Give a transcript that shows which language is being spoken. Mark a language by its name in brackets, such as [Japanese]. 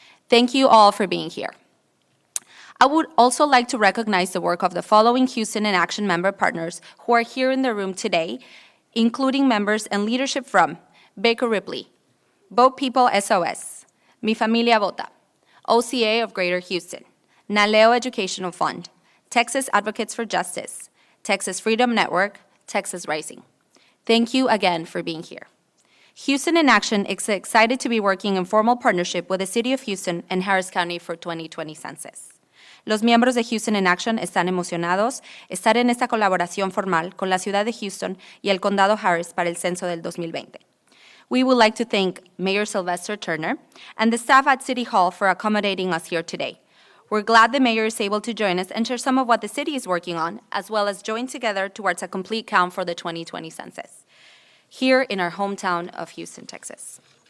[English] Thank you all for being here. I would also like to recognize the work of the following Houston in Action member partners who are here in the room today, including members and leadership from Baker Ripley, Boat People SOS, Mi Familia Vota, OCA of Greater Houston, Naleo Educational Fund, Texas Advocates for Justice, Texas Freedom Network, Texas Rising. Thank you again for being here. Houston in Action is excited to be working in formal partnership with the City of Houston and Harris County for 2020 Census. [Spanish] Los miembros de Houston in Action están emocionados estar en esta colaboración formal con la ciudad de Houston y el condado Harris para el censo del 2020. [English] We would like to thank Mayor Sylvester Turner and the staff at City Hall for accommodating us here today. We're glad the mayor is able to join us and share some of what the city is working on, as well as join together towards a complete count for the 2020 census, here in our hometown of Houston, Texas.